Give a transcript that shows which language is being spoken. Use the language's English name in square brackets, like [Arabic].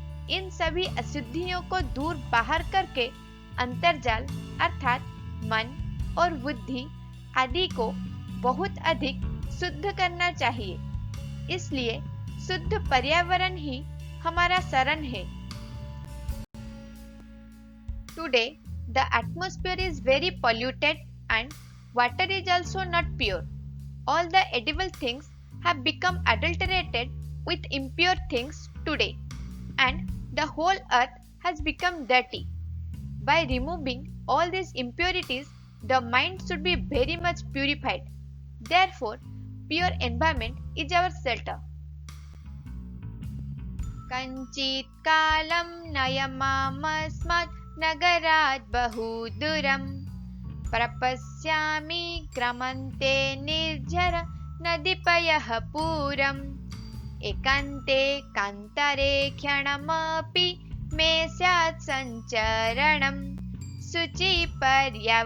[Hindi] इन सभी अशुद्धियों को दूर बाहर करके अंतर्जाल अर्थात मन और बुद्धि आदि को बहुत अधिक शुद्ध करना चाहिए। इसलिए शुद्ध पर्यावरण ही हमारा शरण है। [English] Today, the atmosphere is very polluted and water is also not pure. All the edible things have become adulterated with impure things today, and the whole earth has become dirty. By removing all these impurities, the mind should be very much purified. Therefore, pure environment is our shelter. [Sanskrit] Kanchit कालं नयमामस्मात् नगरात् बहुदूरं प्रपश्यामि क्रमन्ते निर्झर नदीपयः पूरम् एकान्ते कान्तरे क्षणमपि मे स्यात् सञ्चरणं शुचिपर्यावरणम्।